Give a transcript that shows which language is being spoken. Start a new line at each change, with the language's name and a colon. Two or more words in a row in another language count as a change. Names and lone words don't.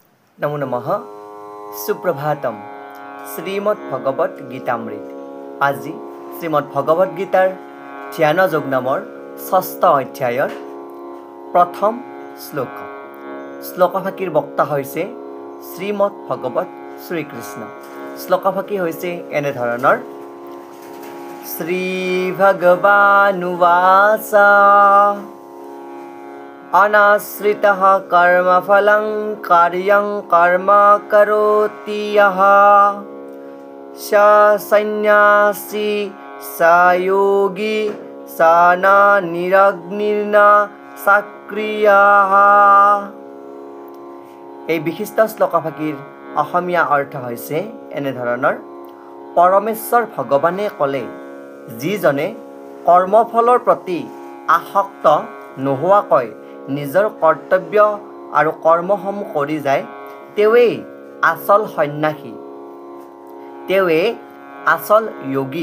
Sanskrit: नमो नमः सुप्रभातम श्रीमद् भगवत गीतामृत
Assamese: আজি শ্ৰীমদ্ ভগৱত গীতাৰ ধ্যান যোগ নামৰ ৬ষ্ঠ অধ্যায়ৰ প্ৰথম শ্লোক শ্লোকভাগীৰ বক্তা হৈছে শ্ৰীমদ্ ভগৱত শ্ৰীকৃষ্ণ। শ্লোকভাগী হৈছে এনে ধৰণৰ
Sanskrit: শ্ৰী ভগৱানুবাচ अनाश्रितः कर्मफलं कार्यं कर्म करोति यः स सन्न्यासी स योगी स न निरग्निर्न सक्रियः।
Assamese: এই বিশিষ্ট শ্লোকভাগীৰ অসমীয়া অৰ্থ হৈছে এনে ধৰণৰ পৰমেশ্বৰ ভগৱানে ক'লে যিজনে কৰ্মফলৰ প্ৰতি আসক্ত নোহোৱাকৈ নিজৰ কৰ্তব্য আৰু কৰ্মসমূহ কৰি যায় তেৱেই আচল সন্ন্যাসী, তেৱেই আচল যোগী।